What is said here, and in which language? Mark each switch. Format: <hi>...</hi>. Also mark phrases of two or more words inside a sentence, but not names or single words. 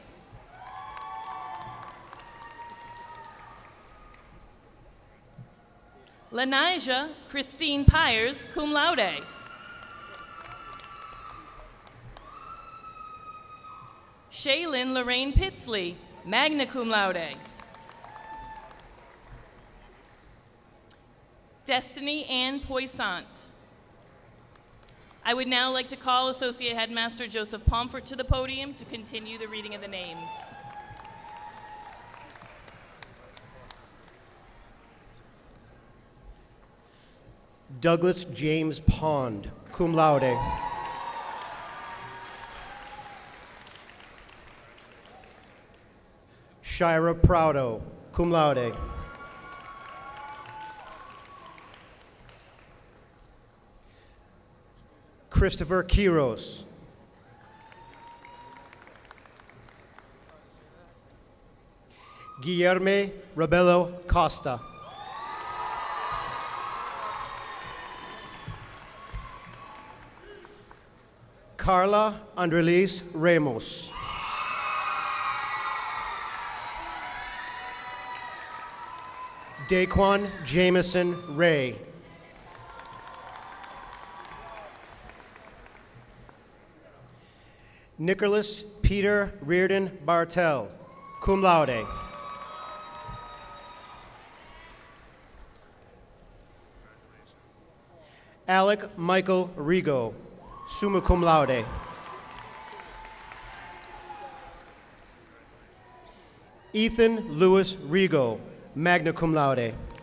<en>Lanija Christine Pyers,</en> <la>cum laude.</la> <en>Shaylin Lorraine Pitsley,</en> <la>magna cum laude.</la> <en>Destiny Ann Poissant. I would now like to call Associate Headmaster Joseph Pomfret to the podium to continue the reading of the names. Douglas James Pond,</en> <la>cum laude.</la> <en>Shira Prado,</en> <la>cum laude.</la> <en>Christopher Quiros. Guillermo Rebello Costa. Carla Andrelis Ramos. Daquan Jameson Ray. Nicholas Peter Reardon Bartel,</en> <la>cum laude.</la> <en>Alec Michael Rigo,</en> <la>summa cum laude.</la> <en>Ethan Lewis Rigo,</en> <la>magna cum laude.</la>